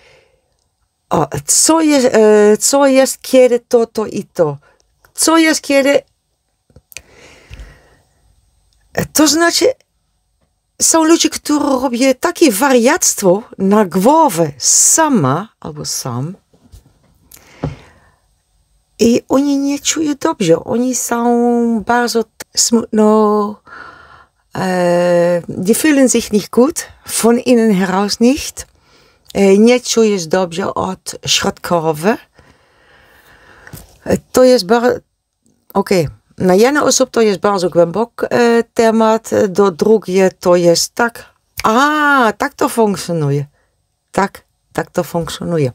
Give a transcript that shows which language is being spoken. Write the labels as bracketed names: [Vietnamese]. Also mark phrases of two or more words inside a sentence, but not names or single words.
[Polish] co jest kiedy to i to, co jest kiedy, to znaczy są ludzie, którzy robią takie wariactwo na głowę sama albo sam i oni nie czują dobrze. Oni są bardzo smutno, [German] die fühlen sich nicht gut, von innen heraus nicht. [Polish] Nie czujesz dobrze od środkowe. To jest bardzo, okej. Na jedną osobę to jest bardzo głęboki temat, do drugiej to jest tak, tak to funkcjonuje. Tak to funkcjonuje.